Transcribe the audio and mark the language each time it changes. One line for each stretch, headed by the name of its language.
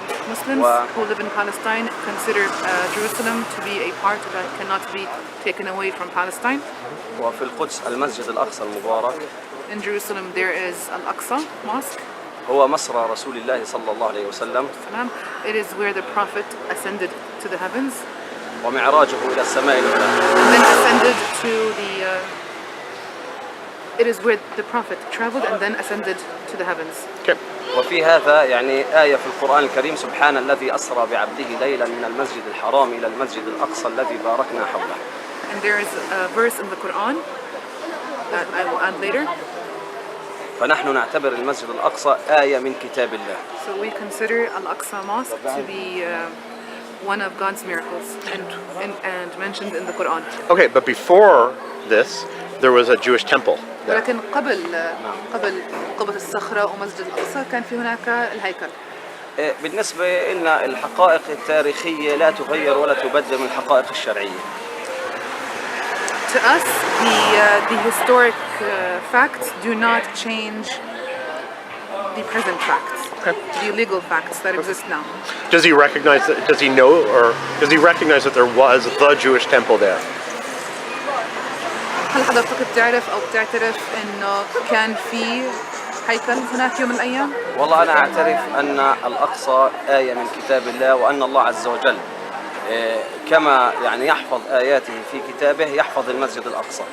English: Muslims who live in Palestine consider Jerusalem to be a part that cannot be taken away from Palestine.
Arabic: وفي القدس المسجد الأقصى المبارك.
English: In Jerusalem there is Al-Aqsa Mosque.
Arabic: هو مسرى رسول الله صلى الله عليه وسلم.
English: It is where the Prophet ascended to the heavens.
Arabic: ومعراجه إلى السماء الأولى.
English: And then ascended to the. It is where the Prophet traveled and then ascended to the heavens. Okay.
Arabic: وفي هذا يعني آية في القرآن الكريم سبحان الذي أسرى بعبده ليلا من المسجد الحرام إلى المسجد الأقصى الذي باركنا حوله.
English: And there is a verse in the Quran that I will add later.
Arabic: فنحن نعتبر المسجد الأقصى آية من كتاب الله.
English: So we consider Al-Aqsa Mosque to be one of God's miracles and mentioned in the Quran. Okay, but before this, there was a Jewish temple there.
Arabic: لكن قبل قبة الصخرة ومسجد الأقصى كان في هناك الهيكل. بالنسبة لنا الحقائق التاريخية لا تغير ولا تبدل من الحقائق الشرعية.
English: To us, the historic facts do not change the present facts, the legal facts that exist now. Does he recognize that? Does he know, or does he recognize that there was the Jewish temple there?
Arabic: هل حضرتك بتعرف أو بتعترف إنه كان في هيكل هناك يوم من الأيام؟ والله أنا أعترف أن الأقصى آية من كتاب الله وأن الله عز وجل كما يعني يحفظ آياته في كتابه يحفظ المسجد الأقصى.